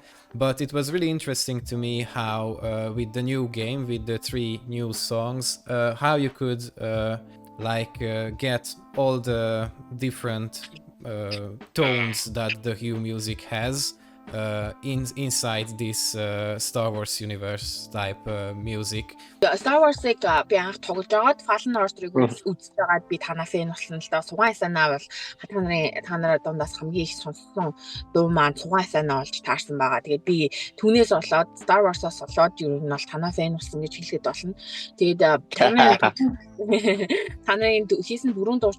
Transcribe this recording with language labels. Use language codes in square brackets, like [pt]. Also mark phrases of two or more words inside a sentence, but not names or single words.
[en] But it was really interesting to me how with the new game, with the 3 new songs, how you could get all the different tones that the Who music has inside this Star Wars universe type music. [mn] Star Wars-ыг би анх тоглож байгаад Fallen Order-ыг үзэж байгаад би танаа фэн болсон л да. Сугаан Essena бол та нараа дундаас хамгийн их сонссон дуу маань Сугаан Essena болж таарсан байгаа. Тэгээд би түүнээс болоод Star Wars-аас болоод юу нь бол танаа фэн болсон гэж хэлэхэд болно. Тэгээд танарын хийсэн дөрөв дуу